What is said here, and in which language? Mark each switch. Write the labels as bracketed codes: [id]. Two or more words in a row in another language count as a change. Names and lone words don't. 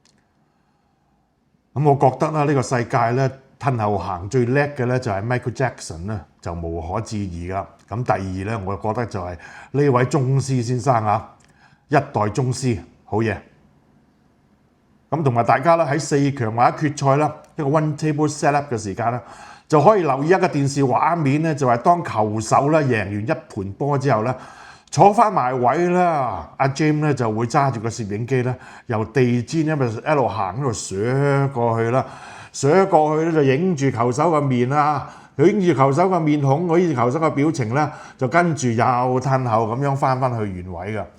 [yue] 咁我覺得啦，呢個世界咧褪後行最叻嘅咧就係 Michael Jackson 咧，就無可置疑噶。咁第二咧，我覺得就係呢位宗師先生啊，一代宗師，好嘢！咁同埋大家咧喺4強或者決賽啦，一個 [en] one table set up [yue] 嘅時間啦。就可以留意一個電視畫面咧，就係當球手咧贏完一盤波之後咧，坐翻埋位啦，阿 Jim 咧就會揸住個攝影機咧，由地氈一路行一路瀡過去啦，瀡過去咧就影住球手個面啦，影住球手個面孔，影住球手個表情咧，就跟住又褪後咁樣翻去原位㗎。